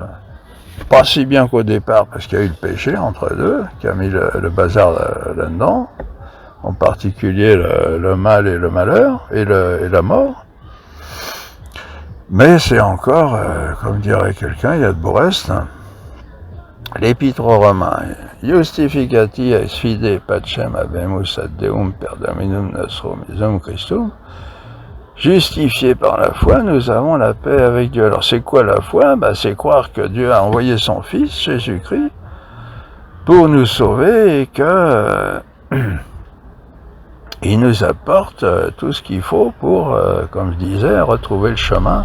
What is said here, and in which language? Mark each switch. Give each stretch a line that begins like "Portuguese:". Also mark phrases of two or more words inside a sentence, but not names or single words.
French: Pas si bien qu'au départ, parce qu'il y a eu le péché entre deux, qui a mis le bazar là-dedans, en particulier le mal et le malheur, et la mort. Mais c'est encore, comme dirait quelqu'un, il y a de beaux restes. Hein. L'Épître aux Romains,
Latin: Justificati ex fide pacem habemus ad Deum per Dominum nostrum Iesum Christum.
French: Justifiés par la foi, nous avons la paix avec Dieu. Alors c'est quoi la foi? Ben, c'est croire que Dieu a envoyé son Fils, Jésus-Christ, pour nous sauver et que il nous apporte tout ce qu'il faut pour, comme je disais, retrouver le chemin.